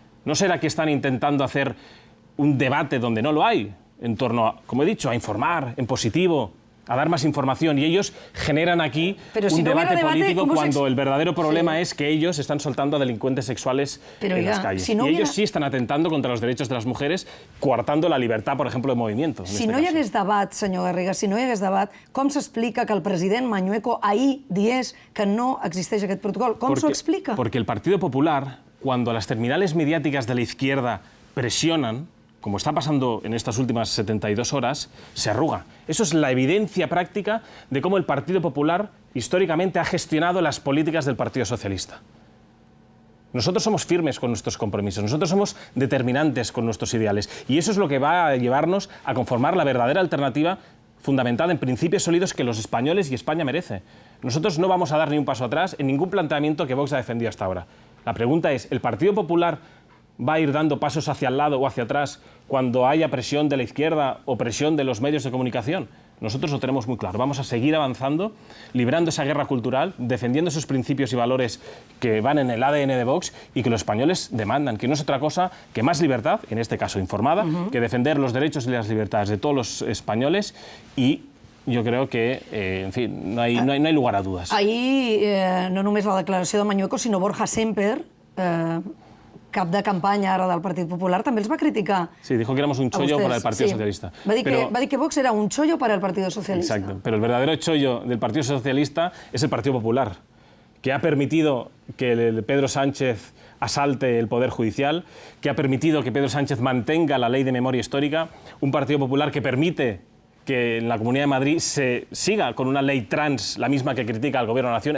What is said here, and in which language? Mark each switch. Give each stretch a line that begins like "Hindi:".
Spanish: ¿No será que están intentando hacer un debate donde no lo hay, en torno a, como he dicho, a informar en positivo, a dar más información, y ellos generan aquí un debate político cuando el verdadero problema es que ellos están soltando a delincuentes sexuales en las calles. Y ellos sí están atentando contra los derechos de las mujeres, coartando la libertad, por ejemplo, de movimiento.
Catalan: Si no hi hagués debat, senyor Garriga, si no hi hagués debat, com s'explica que el president Mañueco ahir digués que no existeix aquest protocol? Com s'ho explica?
Spanish: Porque el Partido Popular, cuando las terminales mediáticas de la izquierda presionan, como está pasando en estas últimas 72 horas, se arruga. Eso es la evidencia práctica de cómo el Partido Popular históricamente ha gestionado las políticas del Partido Socialista. Nosotros somos firmes con nuestros compromisos, nosotros somos determinantes con nuestros ideales, y eso es lo que va a llevarnos a conformar la verdadera alternativa fundamentada en principios sólidos que los españoles y España merece. Nosotros no vamos a dar ni un paso atrás en ningún planteamiento que Vox ha defendido hasta ahora. La pregunta es, ¿el Partido Popular va a ir dando pasos hacia el lado o hacia atrás cuando haya presión de la izquierda o presión de los medios de comunicación? Nosotros lo tenemos muy claro. Vamos a seguir avanzando, librando esa guerra cultural, defendiendo esos principios y valores que van en el ADN de Vox y que los españoles demandan, que no es otra cosa que más libertad, en este caso informada, que defender los derechos y las libertades de todos los españoles, y
Catalan: jo crec que, en fi,
Spanish: no hay lugar a dudas.
Catalan: Ahir, no només la declaració de Mañueco, sinó Borja Semper, cap de campanya ara del Partit Popular, també els va criticar.
Spanish: Sí, dijo que éramos un chollo para el Partido Socialista.
Catalan: Va dir que Vox era un chollo
Spanish: para el Partido Socialista. Exacto, pero el verdadero chollo del Partido Socialista es el Partido Popular, que ha permitido que Pedro Sánchez asalte el Poder Judicial, que ha permitido que Pedro Sánchez mantenga la ley de memoria histórica, un Partido Popular que permite que en la Comunidad de Madrid se siga con una ley trans, la misma que critica al Gobierno de la Nación.